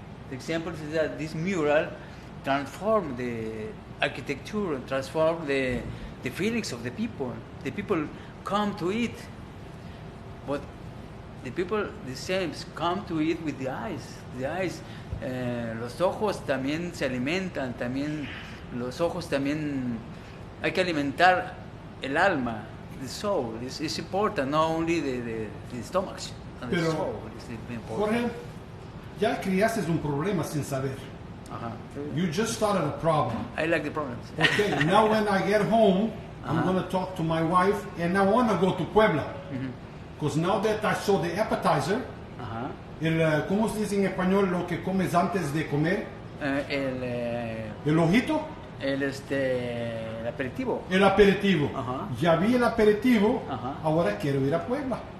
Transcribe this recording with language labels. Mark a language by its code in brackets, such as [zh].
[en] The example is that this mural transformed the architecture, transformed the feelings of the people. The people come to it. But the people, the same, come to it with the eyes. The eyes, [es] los ojos también se alimentan, también los ojos también hay que alimentar el alma. [en] the soul is important, not only the stomach, and the [es] Pero, [en] soul is important. [es] Jorge, ya creaste un problema sin saber. [en] You just started a problem. I like the problems. Okay, now when I get home, I'm going to talk to my wife, and I want to go to Puebla. Because now that I saw the appetizer, [es] ¿cómo se dice en español lo que comes antes de comer? El ojito. El aperitivo. El aperitivo. Ya vi el aperitivo, ahora quiero ir a Puebla.